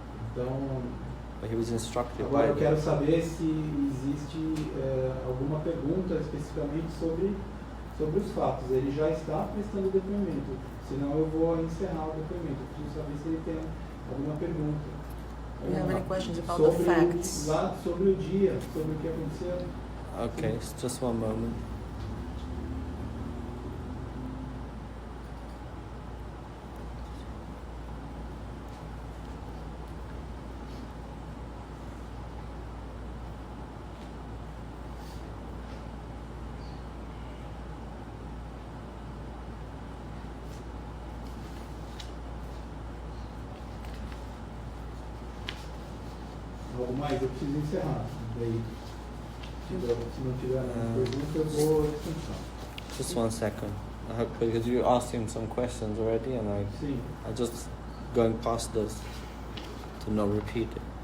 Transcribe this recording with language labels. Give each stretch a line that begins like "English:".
Portuguese: Então,
English: But he was instructed
Portuguese: agora eu
English: by
Portuguese: quero saber se existe alguma pergunta especificamente sobre os fatos. Ele já está prestando depoimento, senão eu vou encerrar o depoimento. Eu preciso saber se ele tem alguma pergunta.
English: Do you have any questions about the facts?
Portuguese: Sobre o dia, sobre o que aconteceu.
English: Okay, just one moment.
Portuguese: Algo mais? Eu preciso encerrar. Daí, se não tiver nenhuma pergunta, eu vou descansar.
English: Just 1 second. Because you asked him some questions already, and
Portuguese: Sim.
English: I just going past this to not repeat it.